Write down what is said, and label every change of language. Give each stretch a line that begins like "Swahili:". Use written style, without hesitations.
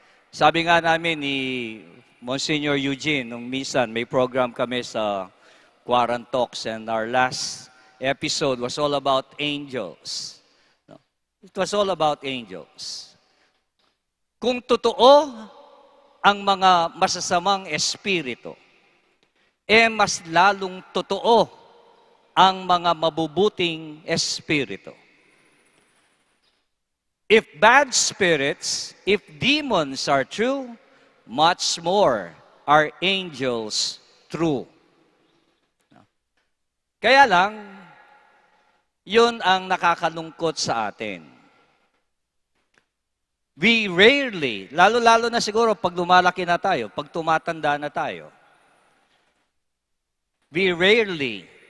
Filipino: Sabi nga namin ni Monsignor Eugene, nung minsan may program kami sa Quarant Talks,
English: and our last episode was all about angels. It was all about angels.
Filipino: Kung totoo ang mga masasamang espiritu, mas lalong totoo ang mga mabubuting espiritu.
English: If bad spirits, if demons are true, much more are angels true.
Filipino: Kaya lang, yun ang nakakalungkot sa atin.
English: We rarely,
Filipino: lalo-lalo na siguro pag lumalaki na tayo, pag tumatanda na tayo, we rarely